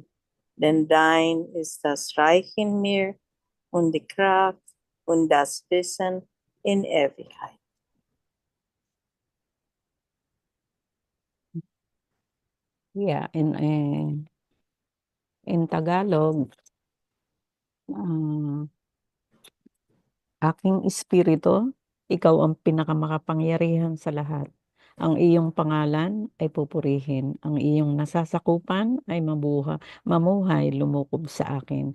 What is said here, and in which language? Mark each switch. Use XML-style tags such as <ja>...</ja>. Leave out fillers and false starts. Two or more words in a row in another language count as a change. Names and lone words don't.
<de>Denn dein ist das Reich in mir und die Kraft und das Wissen in Ewigkeit.</de> <en>Yeah, in Tagalog,</en> <tl>aking espiritu, ikaw ang pinakamakapangyarihan sa lahat. Ang iyong pangalan ay pupurihin. Ang iyong nasasakupan ay mamuhay, lumukob sa akin.</tl>